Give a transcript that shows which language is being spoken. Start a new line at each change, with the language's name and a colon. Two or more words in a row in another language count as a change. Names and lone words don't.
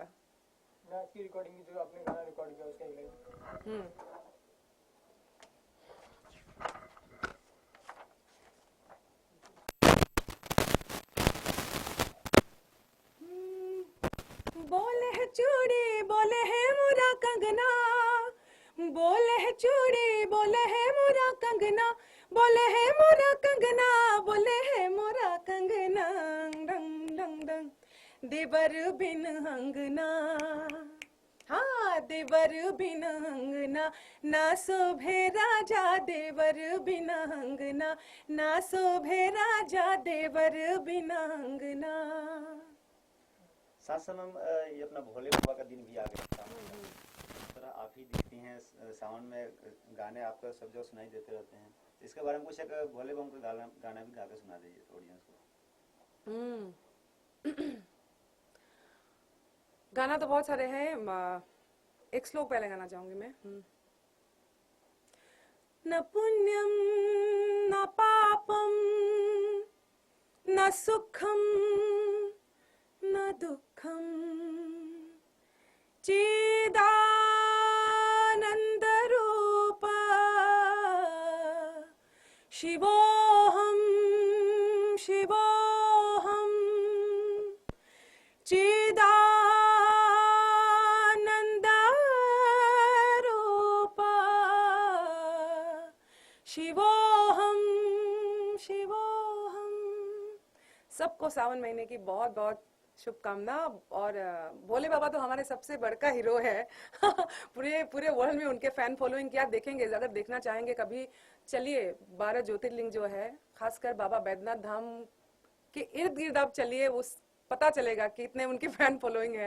Hindi: मैं आपकी रिकॉर्डिंग की जो आपने गाना रिकॉर्ड किया उसका एक लाइन। बोले है चूड़ी बोले है मोरा कंगना, बोले है चूड़ी बोले है मोरा कंगना, बोले है मोरा कंगना, बोले है मोरा कंगना, डंग डंग डंग देवर बिन अंगना, हाँ देवर बिन अंगना, ना शोभे राजा देवर बिन अंगना, ना शोभे राजा देवर बिन अंगना। साथ साथ ये अपना भोले बाबा का दिन भी आ गया था। इस तरह आप ही दिखती हैं सावन में, गाने आपका सब जगह सुनाई देते रहते हैं। इसके बारे में कुछ एक भोले बाबा का गाना भी गा के सुना दीजिए ऑडियंस को। गाना तो बहुत सारे हैं, एक श्लोक पहले गाना चाहूंगी मैं।
Sanskrit: न पुण्यम न पापम न सुखम न दुखम चिदानंद रूप शिवोहम शिवोहम चिदानंद रूप शिवोहम शिवोहम।
Hindi: सबको सावन महीने की बहुत बहुत शुभकामना। और भोले बाबा तो हमारे सबसे बड़का हीरो है पूरे वर्ल्ड में उनके
English: fan following
Hindi: क्या देखेंगे। अगर देखना चाहेंगे कभी, चलिए 12 ज्योतिर्लिंग जो है, खासकर बाबा बैद्यनाथ धाम के इर्द गिर्द आप चलिए, उस पता चलेगा कि इतने उनकी
English: fan following
Hindi: है।